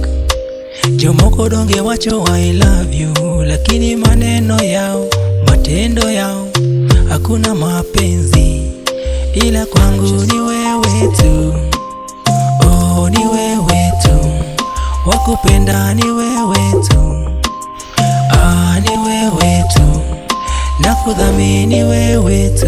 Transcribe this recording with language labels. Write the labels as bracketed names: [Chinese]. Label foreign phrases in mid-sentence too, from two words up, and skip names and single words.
[Luo (Kenya and Tanzania)] Jomoko donge wacho [English] I love you, [Swahili] lakini maneno yao, matendo yao hakuna mapenzi, ila kwangu ni wewe tu. Oh, ni wewe tu, wakupenda ni wewe tu. Ah, ni wewe tu, nakudhamini wewe tu.